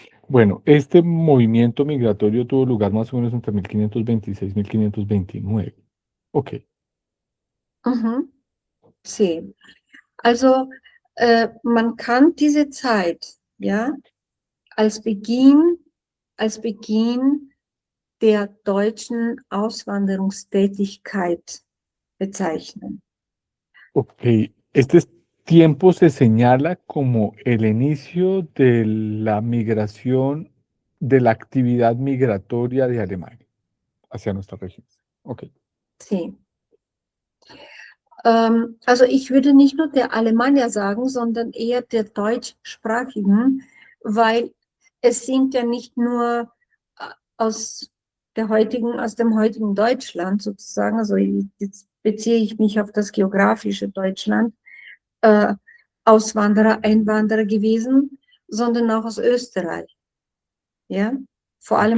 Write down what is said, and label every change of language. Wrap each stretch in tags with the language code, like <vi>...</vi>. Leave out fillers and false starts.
<es>Bueno, este movimiento migratorio tuvo lugar más o menos entre 1526 y 1529. Ok, Mhm. Sie.</es> <de>Also man kann diese Zeit ja als als Beginn der deutschen Auswanderungstätigkeit bezeichnen. ok.</de> <es>Tiempo se señala como el inicio de la migración, de la actividad migratoria de Alemania hacia nuestra región. Ok, Sie.</es> <de>Also ich würde nicht nur der Alemannia sagen, sondern eher der deutschsprachigen, weil es sind ja nicht nur aus aus dem heutigen Deutschland sozusagen, also jetzt beziehe ich mich auf das geografische Deutschland, äh, Auswanderer, Einwanderer gewesen, sondern auch aus Österreich, ja, vor allem</de>